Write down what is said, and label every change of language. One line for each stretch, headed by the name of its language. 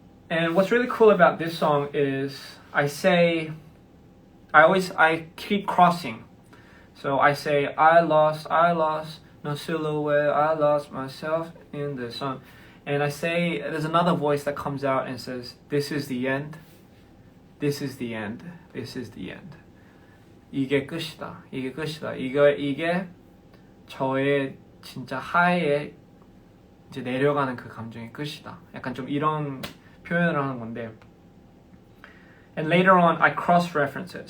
English: And what's really cool about this song is I keep crossing. So I say I lost no silhouette, I lost myself in the sun. And I say, there's another voice that comes out and says, this is the end, this is the end, this is the end.
Korean: 이게 끝이다. 이게 끝이다. 이게 저의 진짜 하에 이제 내려가는 그 감정의 끝이다. 약간 좀 이런 표현을 하는 건데.
English: And later on, I cross-reference it.